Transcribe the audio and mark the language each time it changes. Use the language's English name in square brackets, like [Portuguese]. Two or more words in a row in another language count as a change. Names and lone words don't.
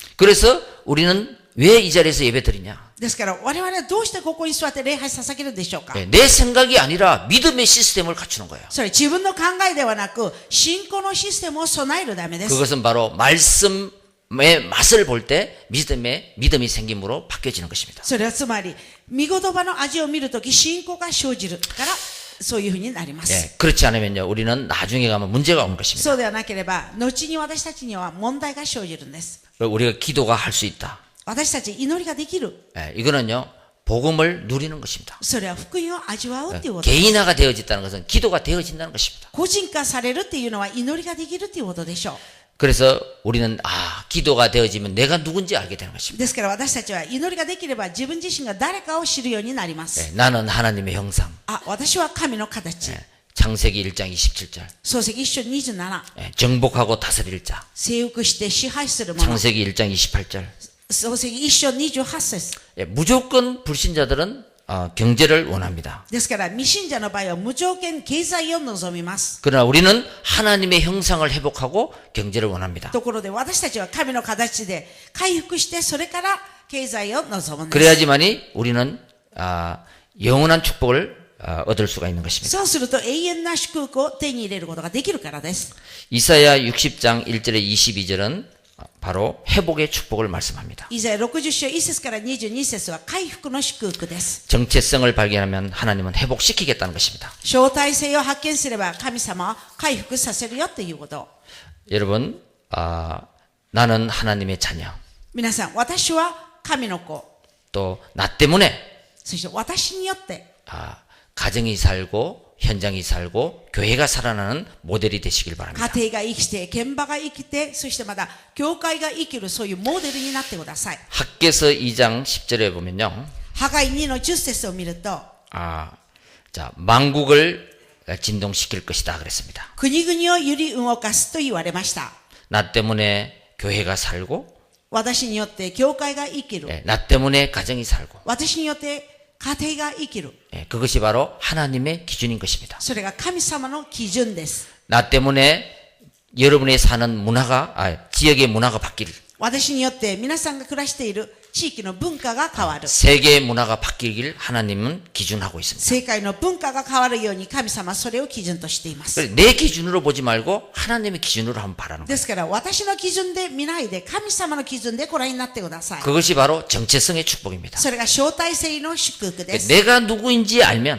[Korean] 그래서 우리는 왜 이 자리에서 예배 드리냐? [Japanese] ですから我々はどうしてここに座って礼拝捧げるんでしょうか。 [Korean] 내 생각이 아니라 믿음의 시스템을 갖추는 거예요. [Japanese] それ自分の考えではなく信仰のシステムを備えるためです。 [Korean] 그것은 바로 말씀의 맛을 볼 때 믿음이 생김으로 바뀌어지는 것입니다. [Japanese] それはつまり御言葉の味を見るとき信仰が生じるからそういうふうになります。 [Korean] 그렇지 않으면요 우리는 나중에 가면 문제가 오는 것입니다. [Japanese] そうではなければ後に私たちには問題が生じるんです。 [Korean] 우리가 기도가 할 수 있다. [Japanese] 私たち祈りができる。 [Korean] 이거는요 복음을 누리는 것입니다. [Japanese] それは福音を味わうっていうことです。 [Korean] 개인화가 되어진다는 것은 기도가 되어진다는 것입니다. [Japanese] 個人化されるっていうのは祈りができるっていうことでしょう。 [Korean] 그래서 우리는 기도가 되어지면 내가 누군지 알게 되는 것입니다. [Japanese] ですから私たちは祈りができれば自分自身が誰かを知るようになります。 [Korean] 나는 하나님의 형상. [Japanese] 私は神の形。 [Korean] 창세기 1장 27절. [Japanese] 創世記1章27。 [Korean] 정복하고 다스릴 자. [Japanese] 征服して支配する者。 [Korean] 창세기 1장 28절. [Japanese] 創世記1章28節。 [Korean] 무조건 불신자들은 경제를 원합니다. [Japanese] ですから未信者の場合は無条件経済を望みます。 [Korean] 그러나 우리는 하나님의 형상을 회복하고 경제를 원합니다. [Japanese] ところで私たちは神の形で回復してそれから経済を望むんです。 [Korean] 그래야지만이 우리는 영원한 축복을 얻을 수가 있는 것입니다. [Japanese] そうすると永遠な祝福を手に入れることができるからです。 [Korean] 이사야 60장 1절에 22절은 바로 회복의 축복을 말씀합니다. [Japanese] イザヤ60章1節から22節は回復の祝福です。 [Korean] 정체성을 발견하면 하나님은 회복시키겠다는 것입니다. [Japanese] 相対性を発見すれば神様は回復させるよっていうこと。 [Korean] 여러분, 나는 하나님의 자녀. [Japanese] 皆さん、私は神の子。 [Korean] 또 나 때문에 [Japanese] そして私によって [Korean] 가정이 살고 현장이 살고 교회가 살아나는 모델이 되시길 바랍니다. [Japanese] 家庭が生きて、現場が生きて、そしてまた教会が生きるそういうモデルになってください。 [Korean] 학개서 2장 10절에 보면요. [Japanese] ハガイ2の10節を見ると、 [Korean] 자, 만국을 진동시킬 것이다 그랬습니다. [Japanese] 国々を揺り動かすと言われました。 [Korean] 나 때문에 교회가 살고 [Japanese] 私によって教会が生きる。 [Korean] 나 때문에 가정이 살고 [Japanese] 私によって家庭が生きる。 [Korean] 그것이 바로 하나님의 기준인 것입니다. [Japanese] それが神様の基準です。 [Korean] 나 때문에 여러분이 사는 문화가 지역의 문화가 바뀔 [Japanese] 私によって皆さんが暮らしている地域の文化が変わる。 [Korean] 세계의 문화가 바뀌길 하나님은 기준하고 있습니다. [Japanese] 世界の文化が変わるように神様はそれを基準としています。 [Korean] 내 기준으로 보지 말고 하나님의 기준으로 한번 바라는 거예요. [Japanese] ですから私の基準で見ないで神様の基準でご覧になってください。 [Korean] 그것이 바로 정체성의 축복입니다. [Japanese] それが招待制の祝福です。 [Korean] 내가 누구인지 알면